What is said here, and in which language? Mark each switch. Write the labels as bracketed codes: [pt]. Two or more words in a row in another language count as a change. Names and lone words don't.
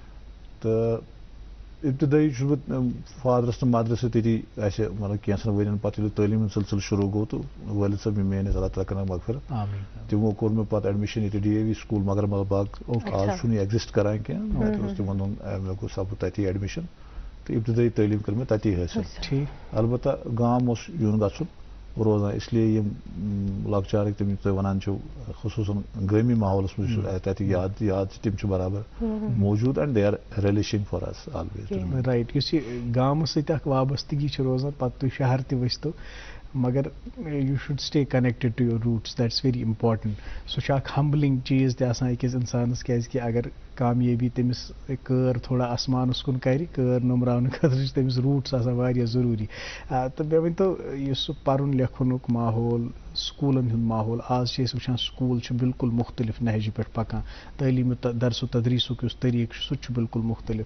[ks] تہٕ ابتدٲیی چھُس بہٕ فادرس تہٕ مدرٕ سۭتۍ تٔتی اَسہِ مطلب کینٛژن ؤرین پتہٕ ییٚلہِ تعلیٖم ہُنٛد سلسلہٕ شروٗع گوٚو تہٕ وٲلد صٲب یِم میٲنِس اللہ تعالیٰ کرن مغفرت، تِمو کوٚر مےٚ پتہٕ ایڈمِشن ییٚتہِ DAV سکوٗل مگر باغ. آز چھُنہٕ یہِ ایگزسٹ کران کینٛہہ، تَتہِ اوس تِمن دۄہن مےٚ گوٚو سپُد تتی ایڈمِشن تہٕ ابتدٲیی تعلیٖم کٔر مےٚ تتی حٲصِل. البتہ گام اوس یُن گژھُن روزان، اس لیے یِم لۄکچارٕکۍ تِم تُہۍ ونان چھِو خصوٗصن گٲمی ماحولس منٛز چھُ تتِکۍ یاد چھِ تِم چھِ برابر موجوٗد، [en] and they are relishing for us always. [ks] رایٹ. یُس یہِ گامس سۭتۍ اکھ وابستگی چھِ روزان، پتہٕ تُہۍ شہر تہِ ؤسۍتو، مگر [en] you should stay connected to your roots, that's very important. [ks] سُہ چھُ اکھ ہمبلنگ چیٖز تہِ آسان أکِس انسانس، کیازکہِ اگر کامیٲبی تٔمِس کٲر تھوڑا آسمانس کُن کرِ، کٲر نوٚمراونہٕ خٲطرٕ چھِ تٔمِس روٗٹس آسان واریاہ ضروٗری. تہٕ مےٚ ؤنۍتو، یُس سُہ پرُن لیکھنُک ماحول، سکوٗلن ہُنٛد ماحول، آز چھِ أسۍ وٕچھان سکوٗل چھِ بالکل مختلف نہجہِ پٮ۪ٹھ پکان، تعلیٖم درس و تدریٖسُک یُس طریٖقہٕ چھُ سُہ تہِ چھُ بالکل مختلف.